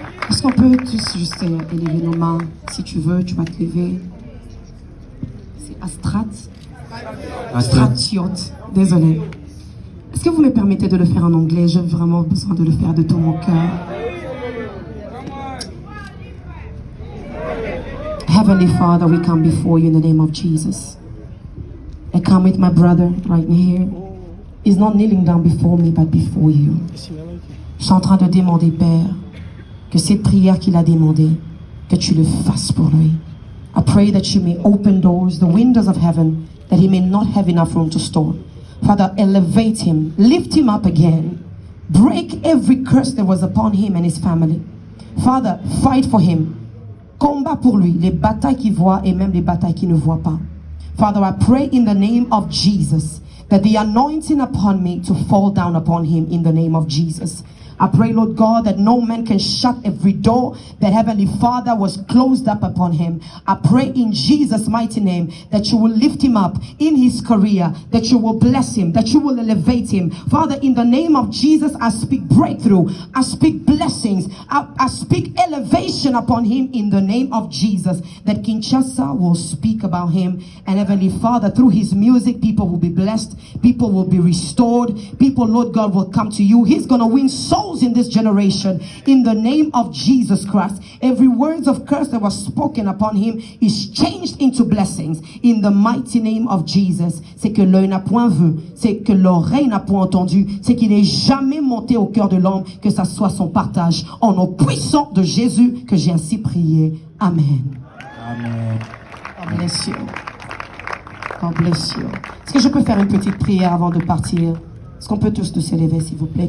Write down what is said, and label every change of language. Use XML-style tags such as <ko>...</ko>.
<fr>Est-ce qu'on peut tous juste élever nos mains? Si tu veux, tu vas te lever. C'est Stratiote. Désolé. Est-ce que vous me permettez de le faire en anglais? J'ai vraiment besoin de le faire de tout mon cœur.</fr> <en>Heavenly Father, we come before you in the name of Jesus. I come with my brother right here. He's not kneeling down before me, but before you.</en> <fr>Je suis en train de demander, Père, que cette prière qu'il a demandée, que tu le fasses pour lui.</fr> <en>I pray that you may open doors, the windows of heaven, that he may not have enough room to store. Father, elevate him, lift him up again. Break every curse that was upon him and his family. Father, fight for him.</en> <fr>Combat pour lui, les batailles qu'il voit et même les batailles qu'il ne voit pas.</fr> <en>Father, I pray in the name of Jesus that the anointing upon me to fall down upon him in the name of Jesus. I pray, Lord God, that no man can shut every door that Heavenly Father was closed up upon him. I pray in Jesus' mighty name that you will lift him up in his career, that you will bless him, that you will elevate him. Father, in the name of Jesus, I speak breakthrough. I speak blessings. I speak elevation upon him in the name of Jesus, that Kinshasa will speak about him. And Heavenly Father, through his music, people will be blessed. People will be restored. People, Lord God, will come to you. He's going to win souls in this generation in the name of Jesus Christ. Every words of curse that was spoken upon him is changed into blessings in the mighty name of Jesus.</en> <fr>C'est que l'œil n'a point vu, c'est que l'oreille n'a point entendu, c'est qu'il n'est jamais monté au cœur de l'homme, que ça soit son partage. En nom puissant de Jésus que j'ai ainsi prié. Amen. Amen.</fr> <en>God bless you. God bless you.</en> <fr>Est-ce que je peux faire une petite prière avant de partir? Est-ce qu'on peut tous nous élever, s'il vous plaît?</fr>